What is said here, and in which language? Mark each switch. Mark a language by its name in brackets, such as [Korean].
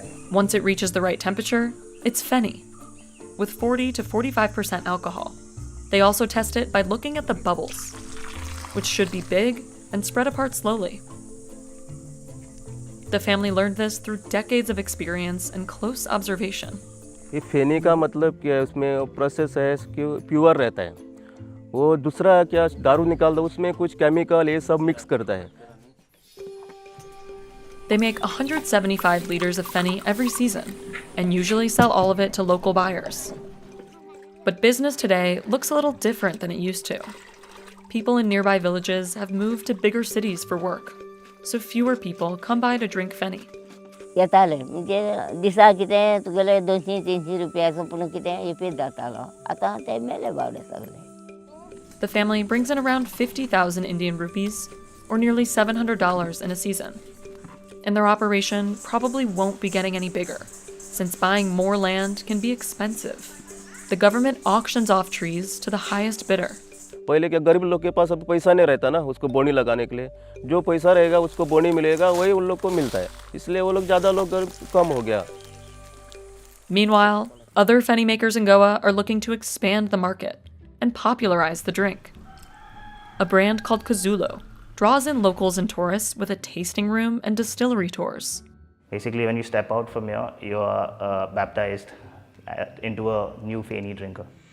[English] Once it reaches the right temperature, it's feni, with 40 to 45% alcohol. They also test it by looking at the bubbles, which should be big and spread apart slowly. The family learned this through decades of experience and close observation. [Hindi] ये फेनी का मतलब क्या है, उसमें process है कि pure रहता है। वो दूसरा क्या दारू निकाल दो, उसमें कुछ केमिकल ये सब मिक्स करता है। [English] They make 175 liters of feni every season and usually sell all of it to local buyers. But business today looks a little different than it used to. People in nearby villages have moved to bigger cities for work, so fewer people come by to drink feni. [Konkani] येताले म्हणजे दिसा कितें तुगेले 200-300 रुपयाचो पूण कितें येपीत जातालो आतां ते मेले बावडे सगळे. [English] The family brings in around 50,000 Indian rupees, or nearly $700 in a season. And their operation probably won't be getting any bigger, since buying more land can be expensive. The government auctions off trees to the highest bidder. [Hindi] पहले क्या गरीब लोग के पास अब पैसा नहीं रहता ना उसको बोनी लगाने के लिए, जो पैसा रहेगा उसको बोनी मिलेगा, वही उन लोग को मिलता है, इसलिए वो लोग ज़्यादा लोग कम हो गया. [English] Meanwhile, other feni makers in Goa are looking to expand the market and popularize the drink. A brand called Kazulo draws in locals and tourists with a tasting room and distillery tours. Basically, when you step out from here, you are baptized into a new feni drinker.